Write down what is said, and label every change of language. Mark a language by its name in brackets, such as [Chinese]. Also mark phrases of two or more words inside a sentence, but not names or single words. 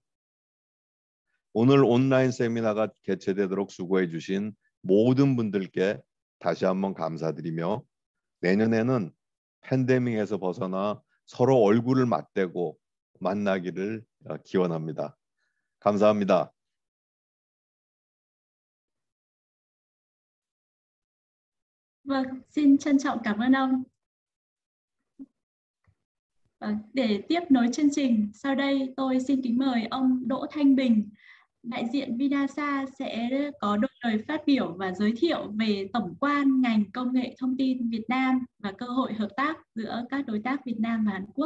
[Korean] 오늘 온라인 세미나가 개최되도록 수고해 주신 모든 분들께 다시 한번 감사드리며 내년에는 팬데믹에서 벗어나 서로 얼굴을 맞대고 만나기를 기원합니다. 감사합니다. [Vietnamese] Vâng, xin trân trọng cảm ơn ông. Để tiếp nối chương trình, sau đây tôi xin kính mời ông Đỗ Thanh Bình, đại diện Vinasa sẽ có đôi lời phát biểu và giới thiệu về tổng quan ngành công nghệ thông tin Việt Nam và cơ hội hợp tác giữa các đối tác Việt Nam và Hàn Quốc.